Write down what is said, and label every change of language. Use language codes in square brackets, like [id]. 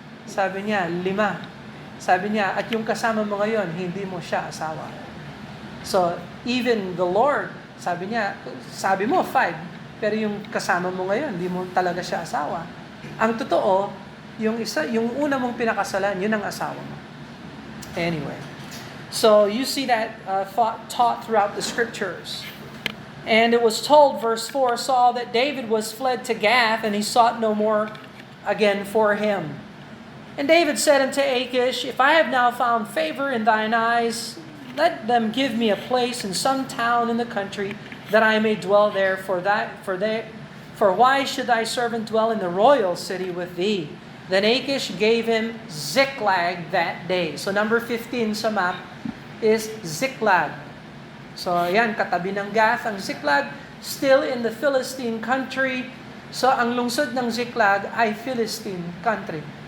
[tl] Sabi niya, 5. Sabi niya, at yung kasama mo ngayon, hindi mo siya asawa. So, [en] even the Lord, [tl] sabi niya, sabi mo 5, pero yung kasama mo ngayon, hindi mo talaga siya asawa. Ang totoo, yung una mong pinakasalan, yun ang asawa mo. [en] Anyway, so you see that taught throughout the scriptures. And it was told, verse 4, Saul, that David was fled to Gath, and he sought no more again for him. And David said unto Achish, If I have now found favor in thine eyes, let them give me a place in some town in the country, that I may dwell there. For why should thy servant dwell in the royal city with thee? Then Achish gave him Ziklag that day. So number 15 sa map is Ziklag. [tl] So yan, katabi ng Gath. Ang Ziklag, [en] still in the Philistine country. [tl] So ang lungsod ng Ziklag ay Philistine country.